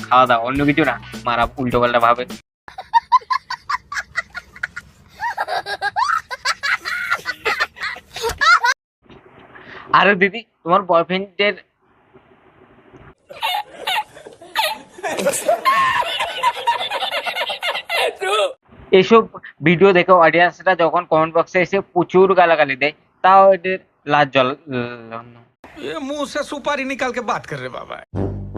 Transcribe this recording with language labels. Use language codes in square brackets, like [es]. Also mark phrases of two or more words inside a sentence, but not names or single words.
[bn] খাওয়া দাওয়া, অন্য কিছু না, মারা উল্টো পাল্টা ভাবে। আরে দিদি, তোমার বয়ফ্রেন্ডের এসব ভিডিও দেখে অডিয়েন্সরা যখন [en] comment boxe [bn] এসে প্রচুর গালাগালি দেয়, তাও এদের লাজ জল [hi] ये मुंह से सुपारी निकाल के बात कर रहे बाबा।